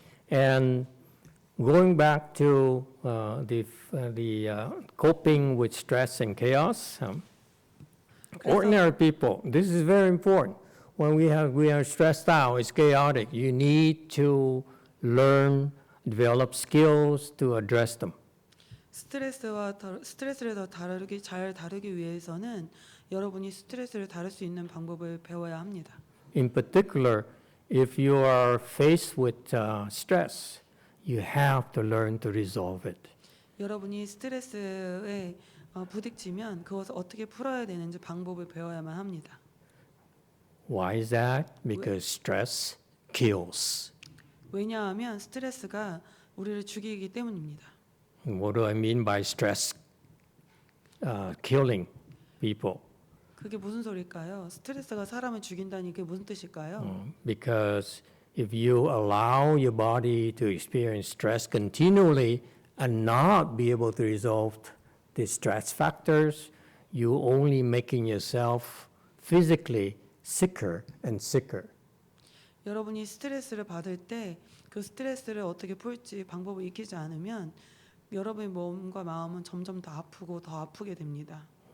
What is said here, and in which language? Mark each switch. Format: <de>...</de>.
<en>And going back to the coping with stress and chaos, ordinary people, this is very important. When we are stressed out, it's chaotic. You need to learn, develop skills to address them.</en> <ko>스트레스를 더 잘 다루기 위해서는 여러분이 스트레스를 다룰 수 있는 방법을 배워야 합니다.</ko> <en>In particular, if you are faced with stress, you have to learn to resolve it.</en> <ko>여러분이 스트레스에 부딪히면 그것을 어떻게 풀어야 되는지 방법을 배워야만 합니다.</ko> <en>Why is that? Because stress kills.</en> <ko>왜냐하면 스트레스가 우리를 죽이기 때문입니다.</ko> <en>And what do I mean by stress killing people?</en> <ko>그게 무슨 소리일까요? 스트레스가 사람을 죽인다니 그게 무슨 뜻일까요?</ko> <en>Because if you allow your body to experience stress continually and not be able to resolve the stress factors, you only making yourself physically sicker and sicker.</en> <ko>여러분이 스트레스를 받을 때 그 스트레스를 어떻게 풀지 방법을 익히지 않으면 여러분의 몸과 마음은 점점 더 아프게 됩니다.</ko>